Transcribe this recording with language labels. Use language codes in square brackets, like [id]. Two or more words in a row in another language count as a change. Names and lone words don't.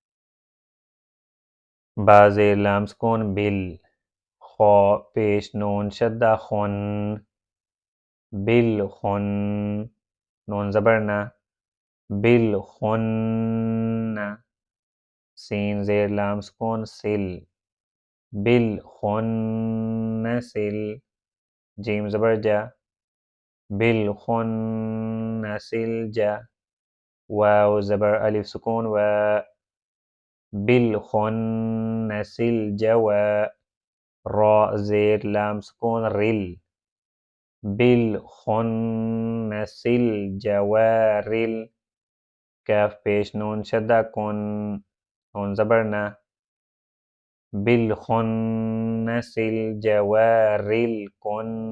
[ur] با زیر لام سکون بل خا پیش نون شدہ خن بل خن نون زبر نا بل خن سین زیر لام سکون سل بل خن سل جیم زبر جا بل خن سل جا واو زبر الف سکون و بل خن سل جوا را زیر لام سکون رل بل خن سل جوارل کاف پیش نون شدہ کن نون زبر نا بل خن سل جوارل کن